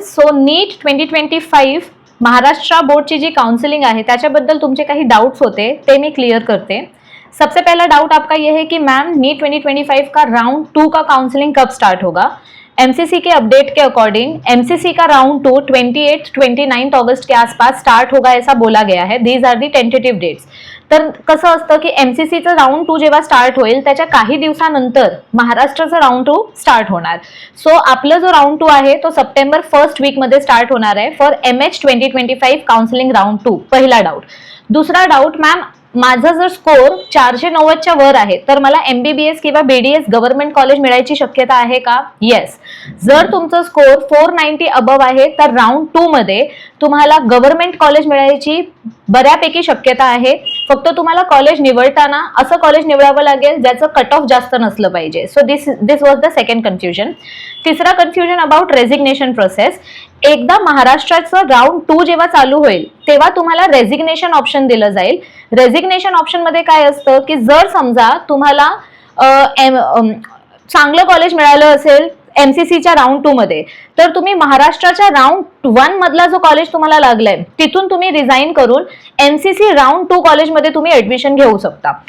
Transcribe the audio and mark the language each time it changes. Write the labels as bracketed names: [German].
[English] So [Marathi] NEET 2025 Maharashtra बोर्डची जी counselling आहे त्याच्याबद्दल तुमचे काही डाउट्स होते ते [Hindi] मैं क्लियर करते। सबसे पहला डाउट आपका ये है कि मैम नीट 2025 का राउंड 2 का काउंसलिंग कब स्टार्ट होगा। एमसीसी के अपडेट के अकॉर्डिंग एमसीसी का राउंड 2 28-29 अगस्त के आसपास स्टार्ट होगा ऐसा बोला गया है। [English] These are the tentative dates. [Marathi] तर कसं असतं की एमसीसीचं राउंड 2 जेव्हा स्टार्ट होईल त्याच्या काही दिवसानंतर महाराष्ट्राचं राउंड 2 स्टार्ट होणार। सो आपला जो राउंड 2 आहे तो सप्टेंबर फर्स्ट वीक मध्ये स्टार्ट होणार आहे फॉर एमएच 2025 काउंसलिंग राउंड 2। पहिला डाउट। दूसरा डाउट, मॅम माझा जर स्कोर 490 च्या वर आहे तर मला एमबीबीएस किंवा बीडीएस गव्हर्नमेंट कॉलेज मिळायची शक्यता आहे का? येस। जर तुमचा स्कोर 490 अबव आहे तर राउंड 2 मध्ये तुम्हाला गव्हर्नमेंट कॉलेज मिळायची बऱ्यापैकी शक्यता आहे। फक्त तुम्हाला कॉलेज निवडताना असं कॉलेज निवडावं लागेल ज्याचं कट ऑफ जास्त नसलं पाहिजे। [English] So this was the second confusion. [Marathi] तिसरा कन्फ्युजन अबाउट रेझिग्नेशन प्रोसेस। एकदा महाराष्ट्राचं राउंड 2 जेव्हा चालू होईल तेव्हा तुम्हाला रेझिग्नेशन ऑप्शन दिलं जाईल। रेझिग्नेशन ऑप्शन मध्ये काय असतं की जर समजा तुम्हाला चांगलं कॉलेज मिळालं असेल एमसीसीच्या राउंड 2 मध्ये तर तुम्ही महाराष्ट्राच्या राउंड 1 मधला जो कॉलेज तुम्हाला लागलाय तिथून तुम्ही रिझाइन करून एमसीसी राउंड 2 कॉलेज मध्ये तुम्ही ऍडमिशन घेऊ शकता।